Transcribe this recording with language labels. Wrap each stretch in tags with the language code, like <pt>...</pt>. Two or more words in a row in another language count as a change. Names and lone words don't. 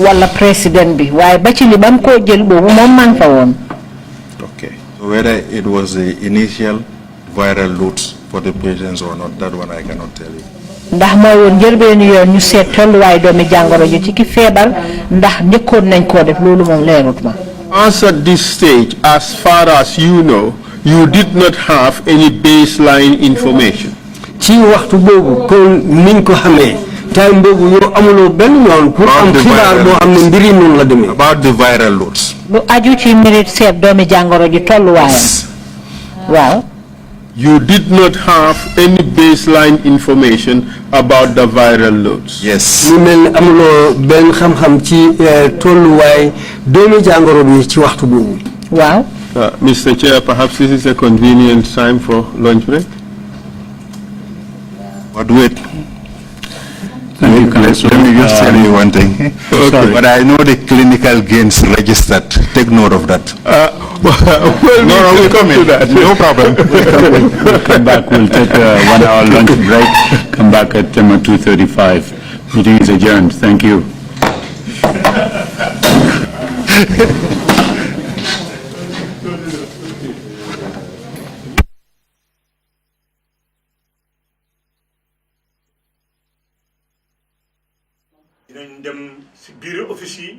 <wo>Wala président bi waaye ba ci li bam koo jël boobu moom maa ngi fa woon.</wo> <en>Okay. So whether it was the initial viral loads for the patients or not, that one I cannot tell you.</en> <wo>Ndax mooy woon njëlbéenu yoon ñu seet tolluwaay doomi jàngoro ji ci ki feebar ndax njëkkoon nañ koo def loolu moom leerut ma.</wo> <en>As at this stage, as far as you know, you did not have any baseline information.</en> <wo>Ci waxtu boobu kon niñ ko xamee time boobu yow amuloo benn yoon pour am xibaar boo xam ne mbiri noonu la demee.</wo> <en>About the viral loads.</en> <wo>Lu aju ci mbiri seet doomi jàngoro ji tolluwaayam. Waaw.</wo> <en>You did not have any baseline information about the viral loads. Yes.</en> <wo>Lu mel amuloo benn xam-xam ci tolluwaay doomi jàngoro bi ci waxtu boobu. Waaw.</wo> <en>Mr. Chair, perhaps this is a convenient time for lunch break. But wait. Let me just tell you one thing. Okay. But I know the clinical gains registered. Take note of that. We'll come to that. No problem. We'll come back. We'll take a 1 hour lunch break. Come back at 2:35. Meeting is adjourned. Thank you.</en> <wo>dinañ dem si biir office yi.</wo>